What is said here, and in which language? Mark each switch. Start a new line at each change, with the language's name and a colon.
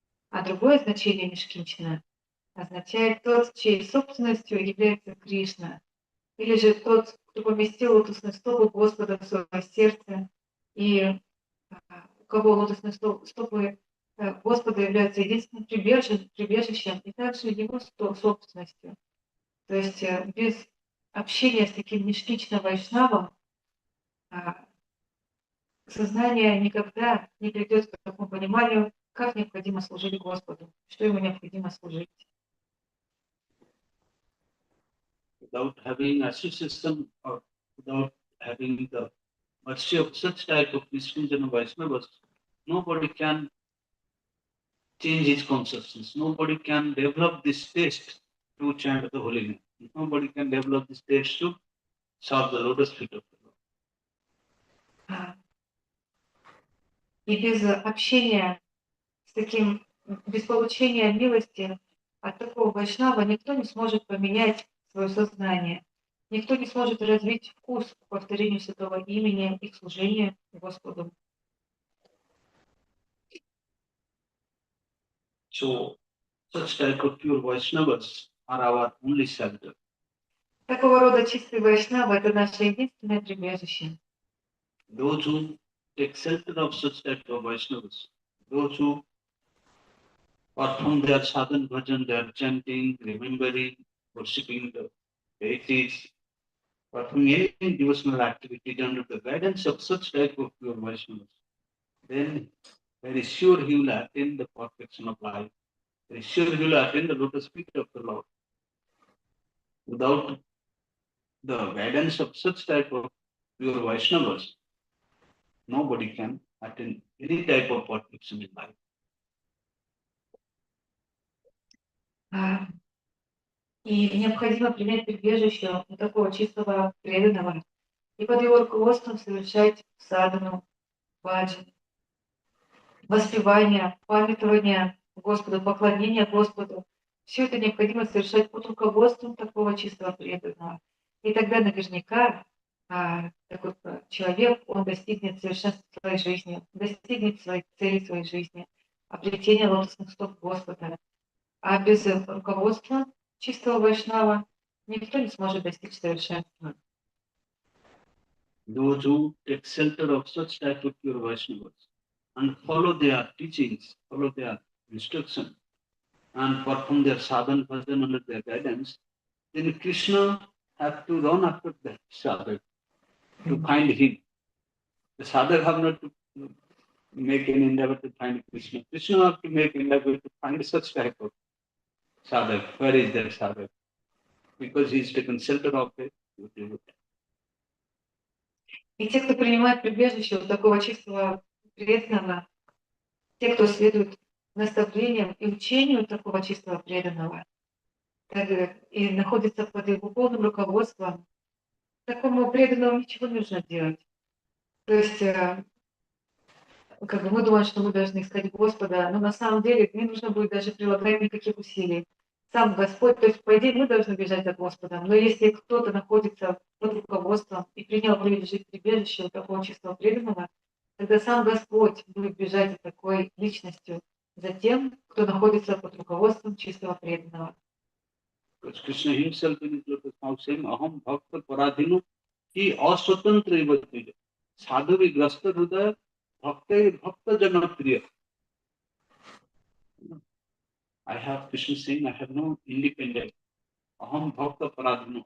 Russian: А другое значение нишкинчана означает тот, чьей собственностью является Кришна, или же тот, кто поместил лотосные стопы Господа в свое сердце, и у кого лотосные стопы Господа являются единственным прибежищем и также его собственностью. То есть без общения с таким нишкинчана Вайшнавом сознание никогда не придет к такому пониманию, как необходимо служить Господу, что ему необходимо служить.
English: Without having association or without having the mercy of such type of niskinchana Vaishnavas, nobody can change his consciousness. Nobody can develop this taste to chant the holy name. Nobody can develop this taste to serve the lotus feet of the Lord.
Russian: И без общения с таким, без получения милости от такого вайшнава никто не сможет поменять свое сознание. Никто не сможет развить вкус к повторению святого имени и к служению Господу.
English: So, such type of pure Vaishnavas are our only shelter.
Russian: Такого рода чистый вайшнава – это наше единственное прибежище.
English: Those who take shelter of such type of Vaishnavas, those who perform their sadhan bhajan, their chanting, remembering, worshipping the deities, performing any devotional activities under the guidance of such type of pure Vaishnavas, then very sure he will attain the perfection of life. Very sure he will attain the lotus feet of the Lord. Without the guidance of such type of pure Vaishnavas, nobody can attain any type of perfection in life.
Russian: И необходимо принять прибежище у такого чистого преданного и под его руководством совершать садхану, баджан, воспевание, памятование Господу, поклонение Господу. Все это необходимо совершать под руководством такого чистого преданного. И тогда наверняка такой человек, он достигнет совершенства своей жизни, достигнет своей цели своей жизни, обретения лотосных стоп Господа. А без руководства чистого вайшнава никто не сможет достичь совершенства.
English: Those who take shelter of such type of pure Vaishnavas and follow their teachings, follow their instruction, and perform their sadhan bhajan under their guidance, then Krishna have to run after that sadhak to find him. The sadhak have not to make an endeavor to find Krishna. Krishna have to make an endeavor to find such type of sadhak. Where is that sadhak? Because he is taken shelter of it.
Russian: И те, кто принимает прибежище у такого чистого преданного, те, кто следует наставлениям и учению такого чистого преданного, и находится под его полным руководством, такому преданному ничего не нужно делать. То есть, как бы мы думаем, что мы должны искать Господа, но на самом деле не нужно будет даже прилагать никаких усилий. Сам Господь, то есть, по идее, мы должны бежать от Господа. Но если кто-то находится под руководством и принял жить прибежище у такого чистого преданного, тогда сам Господь будет бежать за такой личностью, за тем, кто находится под руководством чистого преданного.
English: Because Krishna himself in his lotus now saying,
Sanskrit: Aham Bhakta Paradhinu ki aswatantra ivati sadhavi grasta hridaya bhakta janapriya.
English: I have Krishna saying, I have no independent.
Sanskrit: Aham Bhakta Paradhinu.